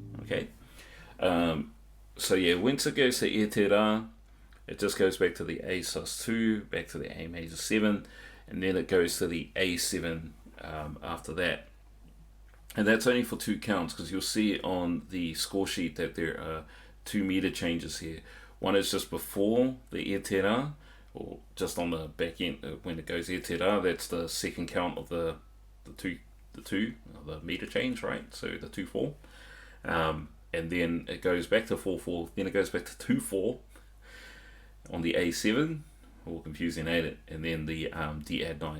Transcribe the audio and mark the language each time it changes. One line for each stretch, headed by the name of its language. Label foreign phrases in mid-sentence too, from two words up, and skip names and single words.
English: Okay. So yeah, once it goes to
Māori: e te rā,
English: it just goes back to the A sus2, back to the A major 7, and then it goes to the A7 after that. And that's only for 2 counts, because you'll see on the score sheet that there are 2 meter changes here. One is just before the
Māori: e te rā,
English: or just on the back end when it goes
Māori: e te rā.
English: That's the second count of the meter change, right? So the 2/4, and then it goes back to 4/4. Then it goes back to 2/4 on the A7, all confusing, ain't it? And then the D add 9.